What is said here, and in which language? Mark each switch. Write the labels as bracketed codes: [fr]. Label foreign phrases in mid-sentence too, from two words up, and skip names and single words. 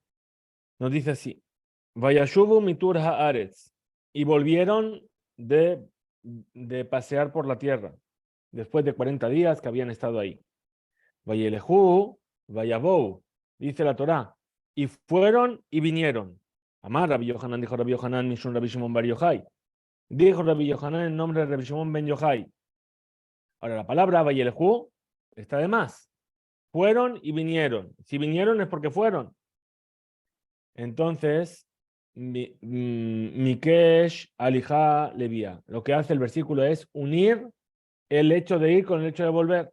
[es] Nos dice así: [he] וישבו מתור הארץ, [es] y volvieron de pasear por la tierra después de 40 días que habían estado ahí. [he] וילכו ויבאו, [es] dice la Torá, y fueron y vinieron. [he] אמר רבי יוחנן, [es] dijo Rabbi Yohanan, [he] משום רבי שמעון בר יוחאי. [es] Dijo Rabbi Yohanan en nombre de Rabbi Shimon Ben Yochai. Ahora la palabra vayelejú está de más. Fueron y vinieron. Si vinieron es porque fueron. Entonces, [he] מקיש הליכה לביאה. [es] Lo que hace el versículo es unir el hecho de ir con el hecho de volver.